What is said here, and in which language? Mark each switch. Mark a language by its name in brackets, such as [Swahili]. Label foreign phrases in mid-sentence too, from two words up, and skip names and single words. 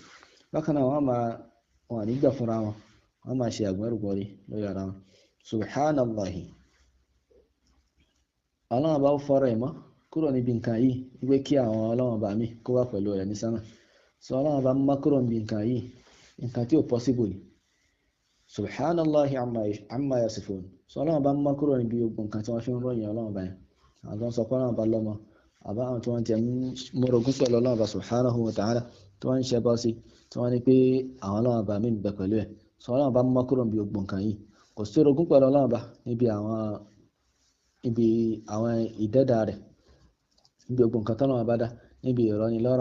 [Yoruba] bákan náà wọn nígbà fúnra wọn, wọn máa ṣe àgbẹ̀rùgbọ̀rí lórí ara wọn. subhanallahi. Ọlọ́run bá fọ́rọ̀ ìmọ̀ kúrò níbi nǹkan yìí wípé kí àwọn Ọlọ́run bá mi kó wà pẹ̀lú rẹ̀ ní sánmà. so Ọlọ́run bá mọ́ kúrò níbi nǹkan yìí, nǹkan tí ò possible ni. [Arabic] سبحان الله عما يصفون. [Yoruba] so Ọlọ́run bá mọ́ kúrò níbi gbogbo nǹkan tí wọ́n fi ń ròyìn Ọlọ́run bá yẹn. àwọn tó ń sọ pé Ọlọ́run bá lọ́mọ, àbá àwọn tí wọ́n ti mọ́rogún pẹ̀lú Ọlọ́run bá [Arabic] سبحانه وتعالى, [Yoruba] tí wọ́n ń ṣe bọ́ sí, tí wọ́n ní pé àwọn Ọlọ́run bá mi ń bẹ pẹ̀lú ẹ̀. so Ọlọ́run bá mọ́ kúrò níbi gbogbo nǹkan yìí, kò sí orogún pẹ̀lú Ọlọ́run bá níbi àwọn ìdẹ́dà rẹ̀, níbi gbogbo nǹkan tọ́lọ́run bá dá, níbi ìrọ̀nilọ́rọ̀.